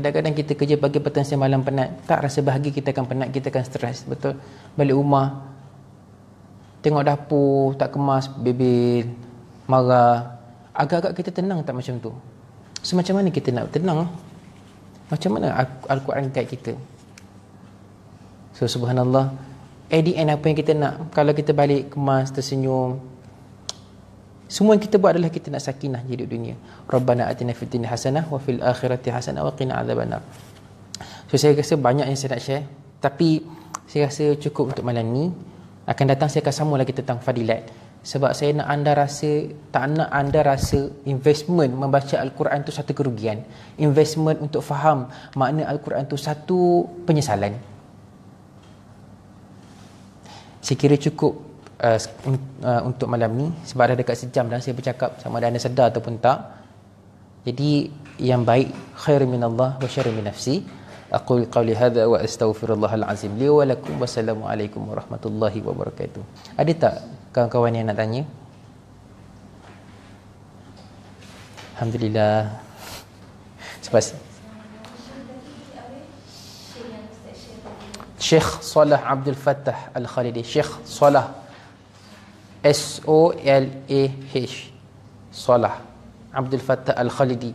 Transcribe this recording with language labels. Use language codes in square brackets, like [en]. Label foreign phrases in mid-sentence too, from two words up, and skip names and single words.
[ms] Kadang-kadang kita kerja pagi, petang, siang, malam penat, tak rasa bahagia, kita akan penat, kita akan stres, betul? Balik rumah, tengok dapur tak kemas, bebel, marah, agak-agak kita tenang tak macam tu? So macam mana kita nak tenang? Macam mana Al-Quran guide kita? So subhanallah, [en] at the end [ms] apa yang kita nak? Kalau kita balik kemas, tersenyum, semua yang kita buat adalah kita nak sakinah hidup dunia. [ar] ربنا آتنا في الدنيا حسنة وفي الآخرة حسنة وقنا عذاب النار. [ms] So saya rasa banyak yang saya nak share, tapi saya rasa cukup untuk malam ni. Akan datang saya akan sambung lagi tentang fadilat, sebab saya nak anda rasa, tak nak anda rasa investment membaca Al-Quran tu satu kerugian, investment untuk faham makna Al-Quran tu satu penyesalan. Saya kira cukup untuk malam ni, sebab dah dekat sejam dah saya bercakap, sama ada anda sedar ataupun tak. Jadi yang baik, [ar] خير من الله وشر من نفسي. أقول قولي هذا وأستغفر الله العظيم لي ولكم. والسلام عليكم ورحمة الله وبركاته. [ms] Ada tak kawan-kawan yang nak tanya? Alhamdulillah. Syekh Salah Abdul Fattah Al-Khalidi. Syekh Salah, S-O-L-A-H, Salah Abdul Fattah Al-Khalidi.